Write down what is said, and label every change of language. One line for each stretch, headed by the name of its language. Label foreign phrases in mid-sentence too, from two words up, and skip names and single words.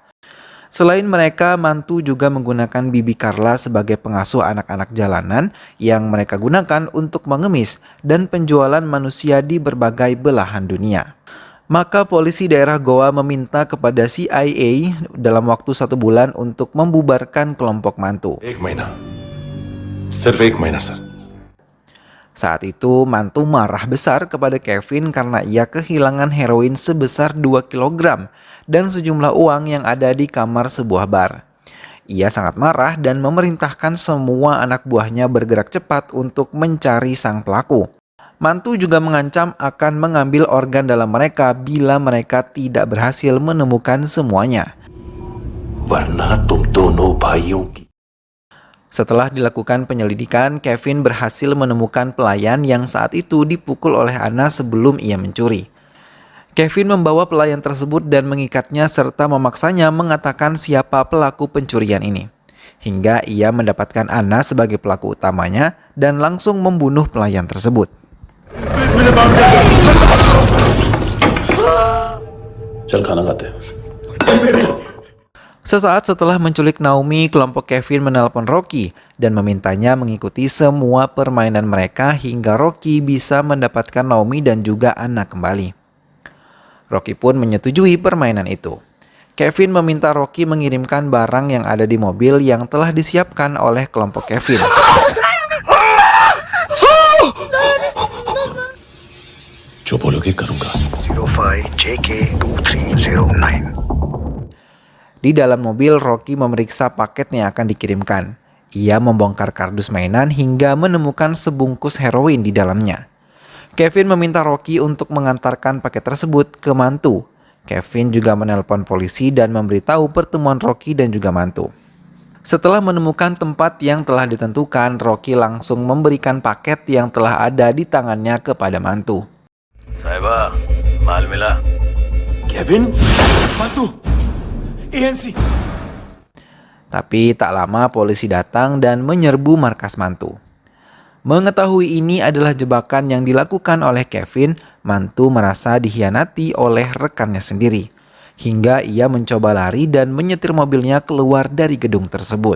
Indonesian: Selain mereka, mantu juga menggunakan Bibi Carla sebagai pengasuh anak-anak jalanan yang mereka gunakan untuk mengemis dan penjualan manusia di berbagai belahan dunia. Maka polisi daerah Goa meminta kepada CIA dalam waktu 1 bulan untuk membubarkan kelompok mantu.
Hindi: 1 महीना सिर्फ 1 महीना सर
Indonesian: Saat itu, mantu marah besar kepada Kevin karena ia kehilangan heroin sebesar 2 kg dan sejumlah uang yang ada di kamar sebuah bar. Ia sangat marah dan memerintahkan semua anak buahnya bergerak cepat untuk mencari sang pelaku. Mantu juga mengancam akan mengambil organ dalam mereka bila mereka tidak berhasil menemukan semuanya.
Hindi: वरना तुम दोनों भाइयों की
Indonesian: Setelah dilakukan penyelidikan, Kevin berhasil menemukan pelayan yang saat itu dipukul oleh Anna sebelum ia mencuri. Kevin membawa pelayan tersebut dan mengikatnya serta memaksanya mengatakan siapa pelaku pencurian ini. Hingga ia mendapatkan Anna sebagai pelaku utamanya dan langsung membunuh pelayan tersebut.
Hindi: चल खाना खाते हैं
Indonesian: Sesaat setelah menculik Naomi, kelompok Kevin menelpon Rocky dan memintanya mengikuti semua permainan mereka hingga Rocky bisa mendapatkan Naomi dan juga Anna kembali. Rocky pun menyetujui permainan itu. Kevin meminta Rocky mengirimkan barang yang ada di mobil yang telah disiapkan oleh kelompok Kevin.
Hindi: जो बोलोगे करूंगा 05JK2309.
Indonesian: Di dalam mobil, Rocky memeriksa paket yang akan dikirimkan. Ia membongkar kardus mainan hingga menemukan sebungkus heroin di dalamnya. Kevin meminta Rocky untuk mengantarkan paket tersebut ke mantu. Kevin juga menelpon polisi dan memberitahu pertemuan Rocky dan juga mantu. Setelah menemukan tempat yang telah ditentukan, Rocky langsung memberikan paket yang telah ada di tangannya kepada mantu.
Hindi: साहिबा माल मिला केविन मातू ANC
Indonesian: Tapi tak lama polisi datang dan menyerbu markas mantu. Mengetahui ini adalah jebakan yang dilakukan oleh Kevin, mantu merasa dikhianati oleh rekannya sendiri. Hingga ia mencoba lari dan menyetir mobilnya keluar dari gedung tersebut.